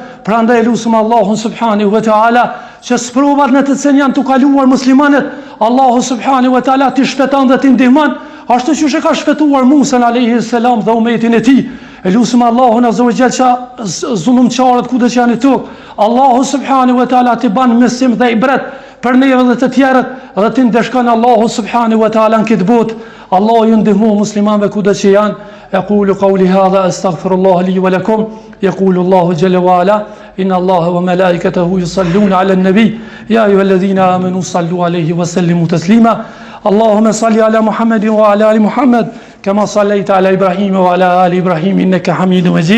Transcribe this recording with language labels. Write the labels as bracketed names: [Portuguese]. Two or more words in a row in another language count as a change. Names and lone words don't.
[Albanian] Prandaj lutem Allahun [Arabic] سبحانه وتعالى [Albanian] që sprovat në të cilën janë të kaluar muslimanët, Allahu [Arabic] سبحانه وتعالى [Albanian] t'i shpëton dhe t'i ndihmon, ashtu siç e ka shpëtuar Musa [Arabic] عليه السلام [Albanian] dhe umetin e tij. E lutem Allahun [Arabic] عز وجل [Albanian] që zullumçarët kudo që janë këtu, Allahu [Arabic] سبحانه وتعالى [Albanian] t'i ban mësim dhe ibret për neve dhe të tjerët dhe t'i ndeshkon Allahu [Arabic] سبحانه وتعالى [Albanian] në këtë botë. Allahu ju ndihmoj muslimanëve kudo që janë. [Arabic] أقول قولي هذا أستغفر الله لي ولكم. يقول الله جل وعلا إن الله وملائكته يصلون على النبي يا أيها الذين آمنوا صلوا عليه وسلموا تسليما. اللهم صل على محمد وعلى آل محمد كما صليت على إبراهيم وعلى آل إبراهيم إنك حميد مجيد.